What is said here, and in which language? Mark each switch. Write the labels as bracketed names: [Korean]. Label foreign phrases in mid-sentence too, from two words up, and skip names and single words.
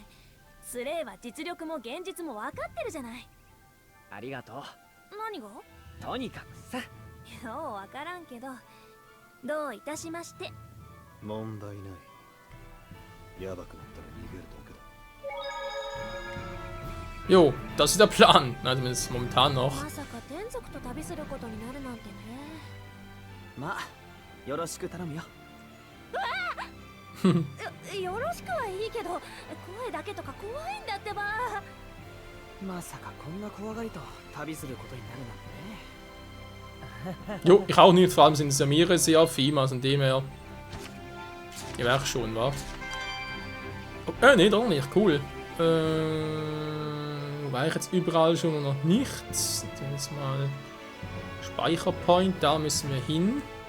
[Japanese] スレイは実力も現実も分かってるじゃない。ありがとう。何が？とにかくさ。ようわからんけど、どういたしまして。問題ない。やばくなったら逃げるだけだ。 [German] Jo, das ist der Plan. Na, zumindest momentan noch. [Japanese] まさか天族と旅することになるなんてね。まあ、よろしく頼むよ。よろしくはいいけど、声だけとか怖いんだってば。まさかこんな怖がりと旅することになるなんてね。 [German] Jo, ich auch nicht. Vor allem sind es ja mehrere Seraphim, also in dem her. Ja, wäre schon, wa? Oh, nee, doch nicht. Cool. War ich jetzt überall schon noch nichts. Jetzt mal Speicherpoint, da müssen wir hin.